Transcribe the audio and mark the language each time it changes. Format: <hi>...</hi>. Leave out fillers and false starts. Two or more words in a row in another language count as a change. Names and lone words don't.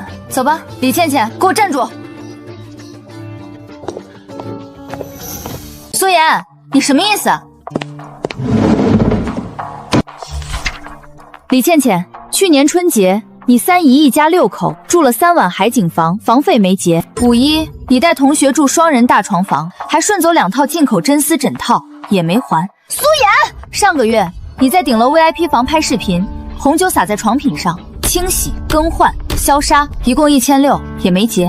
<zh>走吧，李倩倩，给我站住！苏妍，你什么意思？李倩倩，去年春節你3姨一家6口住了3晚海景房，房費沒結。5一，你帶同學住雙人大床房，還順走2套進口真絲枕套，也沒還。蘇妍，上個月你在頂樓 VIP 房拍視頻，紅酒灑在床品上，清洗、更換、消殺，一共1600，也沒結。</zh>